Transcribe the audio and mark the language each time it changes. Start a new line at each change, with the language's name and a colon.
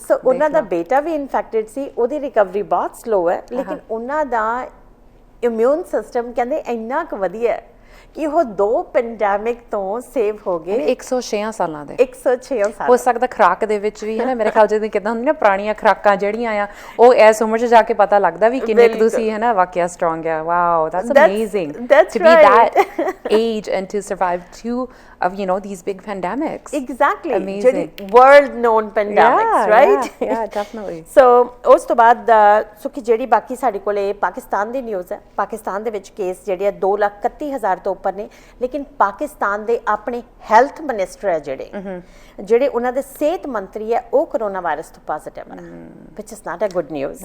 Punjabi: ਸੋ ਉਹਨਾਂ ਦਾ ਬੇਟਾ ਵੀ ਇਨਫੈਕਟਡ ਸੀ, ਉਹਦੀ ਰਿਕਵਰੀ ਬਹੁਤ ਸਲੋ ਹੈ, ਲੇਕਿਨ ਉਹਨਾਂ ਦਾ ਇਮਿਊਨ ਸਿਸਟਮ ਕਹਿੰਦੇ ਇੰਨਾ ਕੁ ਵਧੀਆ ਹੈ ਕਿ ਉਹ 2 ਪੈਂਡੈਮਿਕ ਤੋਂ ਸੇਵ ਹੋ ਗਏ। 106 ਸਾਲਾਂ ਦੇ। 106 ਸਾਲ। ਹੋ ਸਕਦਾ ਖੁਰਾਕ ਦੇ ਵਿੱਚ ਵੀ ਹੈ ਨਾ, ਮੇਰੇ ਖਿਆਲ ਜਦੋਂ ਕਿਦਾਂ ਹੁੰਦੀਆਂ ਪੁਰਾਣੀਆਂ ਖੁਰਾਕਾਂ ਜਿਹੜੀਆਂ ਆ, ਉਹ ਇਸ ਉਮਰ 'ਚ ਜਾ ਕੇ ਪਤਾ ਲੱਗਦਾ ਵੀ ਕਿੰਨੇ ਕੁ ਤੁਸੀਂ ਹੈ ਨਾ ਵਾਕਿਆ ਸਟਰੋਂਗ ਆ।
English: Wow, that's amazing to be that age and to survive 2 of these big pandemics. Exactly. Amazing. World known pandemics, right? Yeah, definitely.
Punjabi: So ਉਸ ਤੋਂ ਬਾਅਦ ਸੁਖੀ ਜਿਹੜੀ ਬਾਕੀ ਸਾਡੇ ਕੋਲੇ ਪਾਕਿਸਤਾਨ ਦੀ ਨਿਊਜ਼ ਹੈ। ਪਾਕਿਸਤਾਨ ਦੇ ਵਿੱਚ ਕੇਸ ਜਿਹੜੇ ਆ 2,31,000 ਤੋਂ ਉੱਪਰ ਨੇ, ਲੇਕਿਨ ਪਾਕਿਸਤਾਨ ਦੇ ਆਪਣੇ ਹੈਲਥ ਮਿਨਿਸਟਰ ਹੈ ਜਿਹੜੇ ਉਹਨਾਂ ਦੇ ਸਿਹਤ ਮੰਤਰੀ ਹੈ, ਉਹ ਕਰੋਨਾ ਵਾਇਰਸ ਤੋਂ ਪੋਜ਼ਿਟਿਵ ਹੈ,
English: which is not a good news.